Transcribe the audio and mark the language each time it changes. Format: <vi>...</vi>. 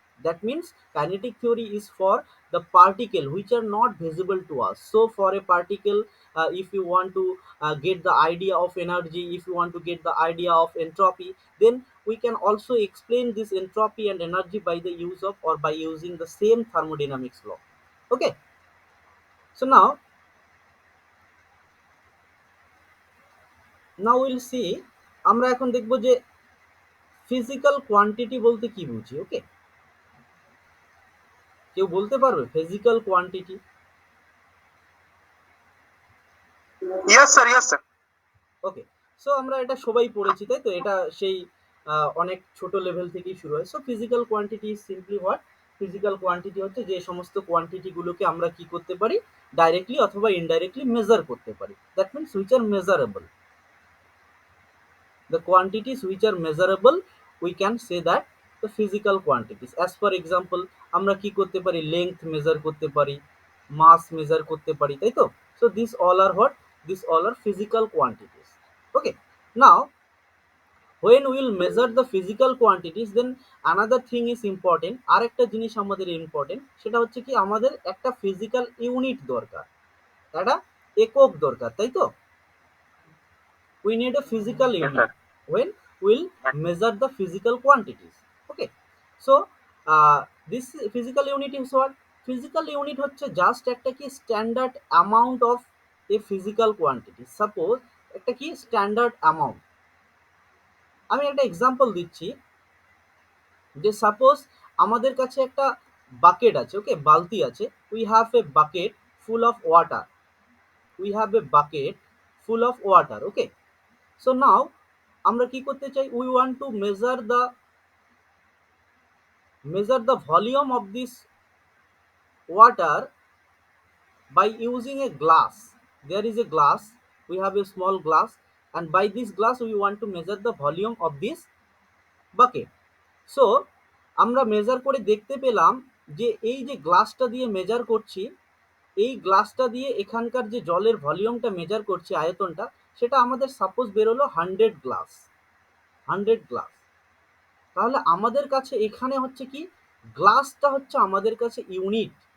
<en>That means kinetic theory is for the particle which are not visible to us. So for a particle, if you want to get the idea of energy, if you want to get the idea of entropy, then we can also explain this entropy and energy by the use of, or by using the same thermodynamics law. Okay, so now we'll see,</en> <bn>আমরা এখন দেখব যে physical quantity বলতে কি বুঝি। ওকে, কেউ বলতে পারবে physical quantity?</bn> <en>Yes, sir. Yes, sir.</en> <bn>ওকে, সো আমরা এটা সবাই পড়েছি, তাই তো? এটা সেই অনেক ছোট লেভেল থেকেই শুরু হয়।</bn> <en>So physical quantity is simply what?</en> <bn>Physical quantity হচ্ছে যে সমস্ত কোয়ান্টিটিগুলোকে আমরা কি করতে পারি, ডাইরেক্টলি অথবা ইনডাইরেক্টলি মেজার করতে পারি।</bn> <en>That means which are measurable, the quantities which are measurable, we can say that the physical quantities. As for example,</en> <bn>আমরা কি করতে পারি, লেংথ মেজার করতে পারি, মাস মেজার করতে পারি, তাই তো?</bn> <en>So these all are what? These all are physical quantities. Okay, now when we will measure the physical quantities, then another thing is important.</en> <bn>আরেকটা জিনিস আমাদের ইম্পর্টেন্ট, সেটা হচ্ছে কি, আমাদের একটা ফিজিক্যাল ইউনিট দরকার, একটা একক দরকার, তাই তো?</bn> <en>We need a physical Yes, unit sir. when we'll measure the physical quantities. Okay, so this physical unit is what?</en> <bn>Physical unit হচ্ছে জাস্ট একটা কি standard amount of a physical quantity. Suppose একটা কি স্ট্যান্ডার্ড অ্যামাউন্ট, আমি একটা example দিচ্ছি, যে suppose আমাদের কাছে একটা বাকেট আছে, ওকে, বালতি আছে,</bn> <en>We have a bucket full of water. We have a bucket full of water. Okay, so now</en> <bn>আমরা কি করতে চাই,</bn> <en>we want to measure the volume of this water by using a glass. There is a glass, we have a small glass, and by this glass we want to measure the volume of this bucket.</en> <bn>So আমরা measure করে দেখতে পেলাম যে এই যে গ্লাসটা দিয়ে measure করছি, এই গ্লাসটা দিয়ে এখানকার যে জলের ভলিউমটা মেজার করছি, আয়তনটা, সেটা আমাদের সাপোজ বেরোলো 100 গ্লাস। তাহলে আমাদের কাছে এখানে হচ্ছে কি, গ্লাসটা হচ্ছে আমাদের কাছে ইউনিট।</bn>